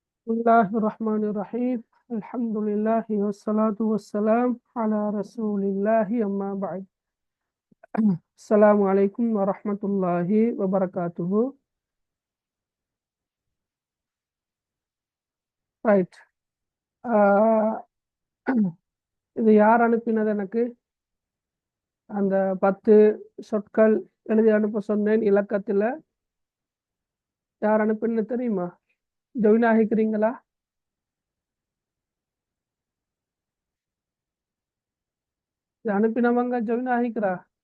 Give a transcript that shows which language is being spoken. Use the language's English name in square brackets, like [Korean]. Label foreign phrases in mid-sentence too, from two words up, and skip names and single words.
[Arabic] بسم الله الرحمن الرحيم. الحمد لله والصلاة والسلام على رسول الله أما بعد. السلام عليكم ورحمة الله وبركاته. [English] Right. [Tamil] இது யார் அனுப்பினது? எனக்கு அந்த 10 சொற்கள் எழுதி அனுப்ப சொன்னேன் இலக்கத்தில். யார் அனுப்பினது தெரியுமா? ஜாயின் ஆகிக்கிறீங்களா? இது அனுப்பினவங்க ஜாயின் ஆகிக்கிறா?